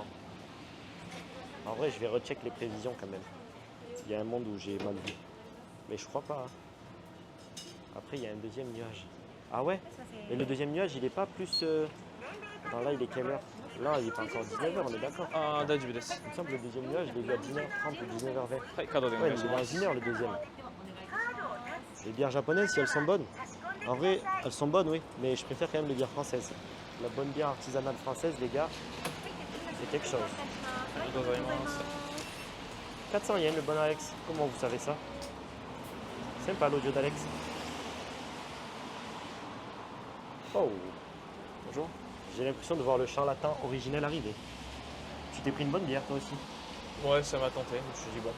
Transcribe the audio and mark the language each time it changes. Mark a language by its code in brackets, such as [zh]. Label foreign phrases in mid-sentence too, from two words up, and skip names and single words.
[fr] En vrai, je vais recheck les prévisions quand même. Il y a un monde où j'ai mal vu. Mais je crois pas. Hein. Après, il y a un deuxième nuage. Ah ouais? Et le deuxième nuage, il est pas plus... Non, là, il est quelle heure? Là, il est pas encore 19h, on est d'accord? [ja] あ、大丈夫です. [fr] Il me semble que le deuxième nuage, il est vu à 19h30 ou 19h20. [ja] はい、カードでお [fr] Ouais, [ja] 願い [fr] il [ja] し [fr] est [ja] ま [fr] dans [ja] す。 [fr] 1 heure le deuxième. Les bières japonaises, si elles sont bonnes, en vrai, elles sont bonnes, oui, mais je préfère quand même les bières françaises. La bonne bière artisanale française, les gars, c'est quelque chose. [ja] ありがとうございます。 [fr] 400 yens, le bon Alex. Comment vous savez ça? Sympa l'audio d'Alex. Oh, Bonjour. j'ai l'impression de voir le chant latin originel arriver. Tu t'es pris une bonne bière, toi aussi? Ouais, ça m'a tenté. Je me suis dit, bon.